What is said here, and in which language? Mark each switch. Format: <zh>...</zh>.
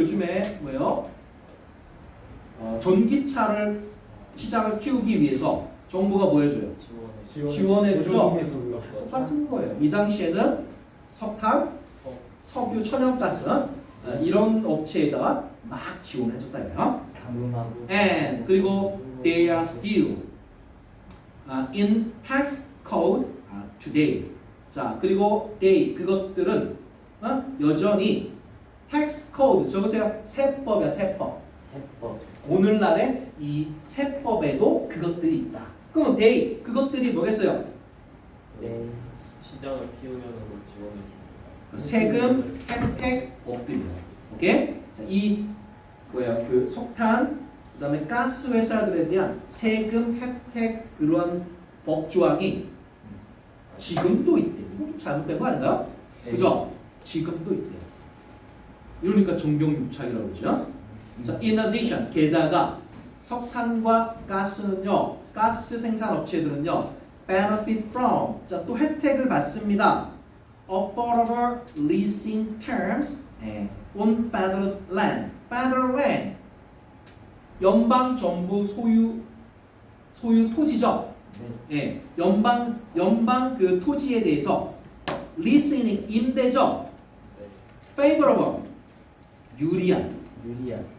<ko>요즘에 뭐예요? 전기차를 시장을 키우기 위해서 정부가 뭐 해줘요? 지원해주죠? 똑같은 거예요. 이 당시에는 석탄, 석유, 천연가스 이런 업체에다가 막 지원해줬다 이거예요. 담음하고.</ko> <en>And</en> <ko>그리고</ko> <en>they are still in tax code today.</en> <ko>자, 그리고 they 그것들은 여전히 tax code 적으세요. 세법이야, 세법. 세법. 오늘날의 이 세법에도 그것들이 있다. 그러면 they 그것들이 뭐겠어요? 네. 시장을 키우려는 걸 지원해 줍니다. 세금 혜택법들이에요. 오케이? 자, 이 뭐야 그 석탄 그다음에 가스 회사들에 대한 세금 혜택 그런 법 조항이 지금도 있대. 이거 좀 잘못된 거 아닌가요? 네. 그죠? 지금도 있대요. 이러니까 정경유착이라고 그러죠. 자,</ko> <en>in addition</en> <ko>게다가 석탄과 가스는요, 가스 생산 업체들은요,</ko> <en>benefit from</en> <ko>자, 또 혜택을 받습니다.</ko> <en>affordable leasing terms on federal land.</en> <ko>federal land 연방 정부 소유 토지죠. 네. 연방 그 토지에 대해서 leasing 임대죠. 네. favorable 유리한 유리한</ko>